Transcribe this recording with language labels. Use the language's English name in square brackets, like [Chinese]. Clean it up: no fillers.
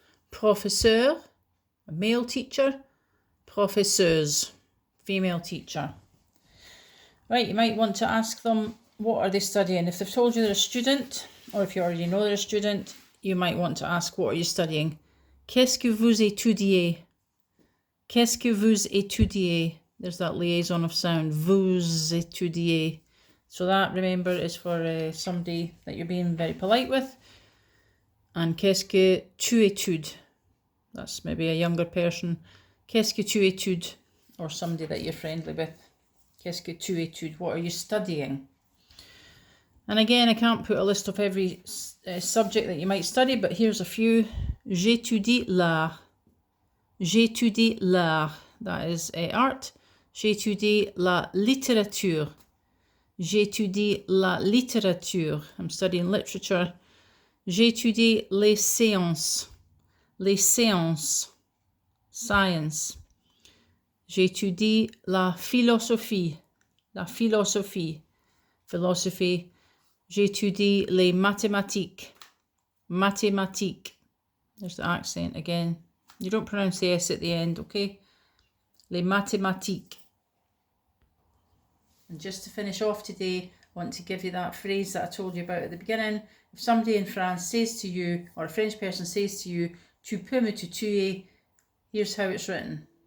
[English] Professeur, a male teacher. Professeuse, female teacher. Right, you might want to ask them what are they studying. If they've told you they're a student, or if you already know they're a student, you might want to ask, what are you studying? [French] Qu'est-ce que vous étudiez? Qu'est-ce que vous étudiez? [English] There's that liaison of sound. [French] Vous étudiez. [English] So that, remember, is for somebody that you're being very polite with. [French] And qu'est-ce que tu études? [English] That's maybe a younger person. [French] Qu'est-ce que tu études? [English] Or somebody that you're friendly with. [French] Qu'est-ce que tu études? [English] What are you studying? And again, I can't put a list of every subject that you might study, but here's a few. [French] J'étudie l'art. J'étudie l'art. [English] That is art. [French] J'étudie la littérature. J'étudie la littérature. [English] I'm studying literature. [French] J'étudie les sciences. Les sciences. Science. J'étudie la philosophie. La philosophie. Philosophy. J'étudie les mathématiques. Mathématiques. [English] There's the accent again. You don't pronounce the S at the end, okay? [French] Les mathématiques. [English] And just to finish off today, I want to give you that phrase that I told you about at the beginning. If somebody in France says to you, or a French person says to you, [French] tu peux me tutoyer, [English] here's how it's written.